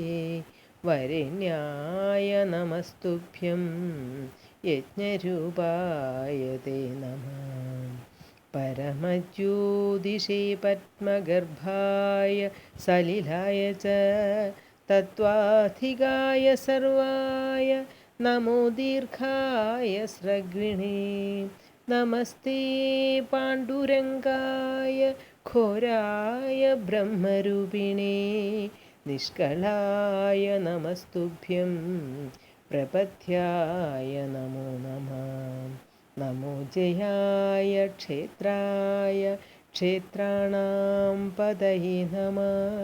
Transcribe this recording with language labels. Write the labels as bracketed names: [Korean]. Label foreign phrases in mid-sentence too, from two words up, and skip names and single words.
[Sanskrit] वरेण्याय नमस्तुभ्यं यज्ञरूपाय ते नमः। परमज्योतिषे पद्मगर्भाय सलिलाय च तत्त्वाधिकाय सर्वाय नमो दीर्घाय स्रग्विणे। നമസ്തേ പാണ്ഡുരംഗായ ഘോരായ ബ്രഹ്മരൂപിണേ നിഷ്കളായ നമസ്തുഭ്യം പ്രപദ്യായ നമോ നമഃ. നമോ ജയായ ക്ഷേത്രായ ക്ഷേത്രാണാം പതയേ നമഃ.